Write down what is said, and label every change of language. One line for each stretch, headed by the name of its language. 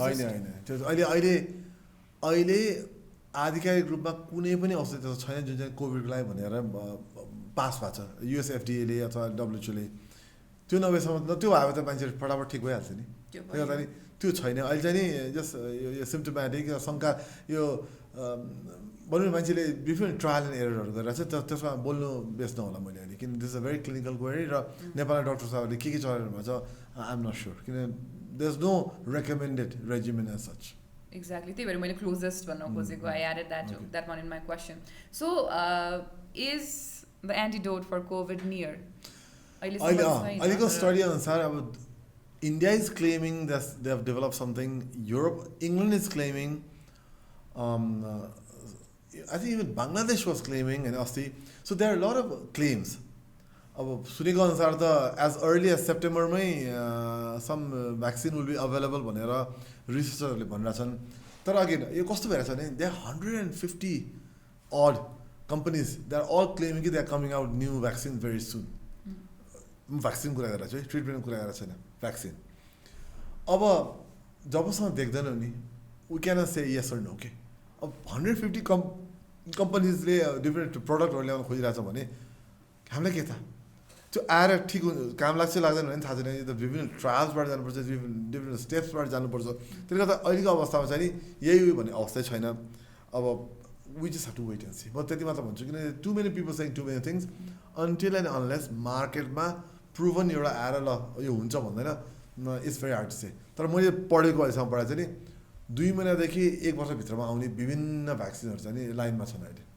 Nepali: होइन त्यो अहिले आधिकारिक रूपमा कुनै पनि औषधि त्यस्तो छैन जुन चाहिँ कोभिडको लागि भनेर पास भएको छ युएसएफडीएले अथवा डब्लुएचओले त्यो नभएसम्म त्यो भयो त मान्छेहरू फटाफट ठिक भइहाल्छ नि त्यही गर्दा नि त्यो छैन अहिले चाहिँ नि जस्ट यो सिम्टोमेटिक शङ्का यो भनौँ न मान्छेले डिफ्रेन्ट ट्रायल एन्ड एररहरू गरिरहेको छ त्यसमा बोल्नु बेस्ट नहोला मैले अहिले किन
English: this a very clinical query
Nepali: र नेपाली डक्टर साहबले के चलाइरहनु भएको छ
English: I am not sure
Nepali: किन
English: There is no recommended regimen as such Exactly.
Nepali: त्यही भएर मैले क्लोजेस्ट भन्न खोजेको
English: I added that one in my question. So, is the antidote for COVID near?
Nepali: अहिलेको स्टडी अनुसार अब
English: India is claiming that they have developed something. England is claiming. I think even Bangladesh was claiming and so there are a lot of claims.
Nepali: अब सुनेको अनुसार त
English: as early as September मै some vaccine will be available
Nepali: भनेर रिसर्चरहरूले भनिरहेछन् तर again यो कस्तो भइरहेछ भने
English: They are 150 odd companies they are all claiming they are coming out new vaccines very soon.
Nepali: Vaccine कुरा गरेर चाहिँ ट्रिटमेन्ट कुरा गरेर छैन भ्याक्सिन अब जबसम्म देख्दैनौँ नि
English: we can say yes or no
Nepali: के अब 150 कम्पनीजले डिफ्रेन्ट प्रडक्टहरू ल्याउन खोजिरहेछ भने हामीलाई के थाहा त्यो आएर ठिक काम लाग्छ लाग्दैन भने थाहा छैन त विभिन्न ट्रायल्सबाट जानुपर्छ डिफ्रेन्ट स्टेप्सबाट जानुपर्छ त्यसले गर्दा अहिलेको अवस्थामा चाहिँ नि यही भन्ने अवस्थै छैन अब
English: we just have to wait and see
Nepali: म त्यति मात्र भन्छु किन
English: too many people say too many things until and unless
Nepali: मार्केटमा प्रुभन एउटा आएर ल यो हुन्छ भन्दैन
English: it's very hard to say
Nepali: तर मैले पढेको अहिलेसम्म पढाइ चाहिँ नि 2 महिनादेखि 1 वर्षभित्रमा आउने विभिन्न भ्याक्सिनहरू चाहिँ नि लाइनमा छन् अहिले